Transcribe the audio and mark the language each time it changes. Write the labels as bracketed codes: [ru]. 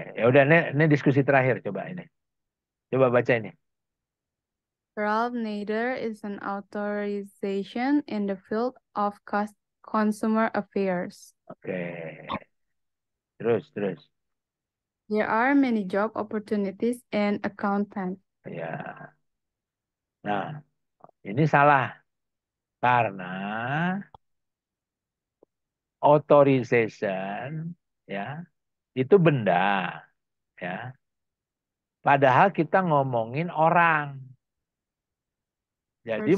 [id] Ya udah, ini diskusi terakhir coba ini. Coba baca ini. [en] Ralph Nader is an authorization in the field of consumer affairs. [id] Oke. Terus, terus. [en] There are many job opportunities in accountant. [id] Ya. Nah, ini salah karena authorization ya itu benda ya. Padahal kita ngomongin orang. Jadi